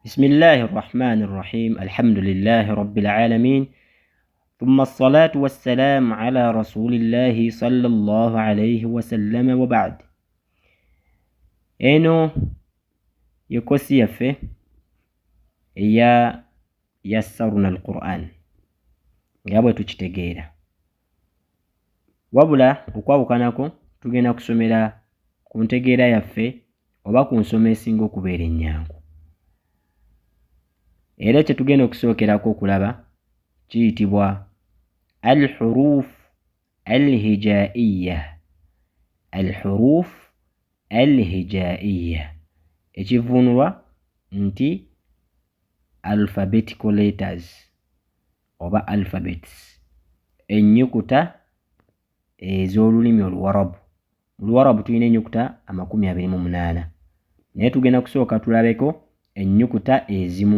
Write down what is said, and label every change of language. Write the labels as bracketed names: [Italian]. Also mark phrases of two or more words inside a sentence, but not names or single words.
[Arabic] بسم الله الرحمن الرحيم. الحمد لله رب العالمين، ثم الصلاة والسلام على رسول الله صلى الله عليه وسلم وبعد. [Ganda] eno yekosi yaffe eya [Arabic] يسرنا القرآن [Ganda] nga bwe tukitegeera, wabula okwawukanako tugenda kusomera ku ntegeera yaffe oba ku nsoma esinga okubeera ennyangu. Era kye tugenda okusookerako okulaba kiyitibwa [Arabic] الحروف الهجائية. الحروف الهجائية [Ganda] ekivuunulwa nti [English] alphabetical letters [Ganda] oba alphabets, ennyukuta ez'olulimi Oluwarabu. Mu Luwarabu tulina ennyukuta 28 naye tugenda kusooka tulabeko ennyukuta ezimu.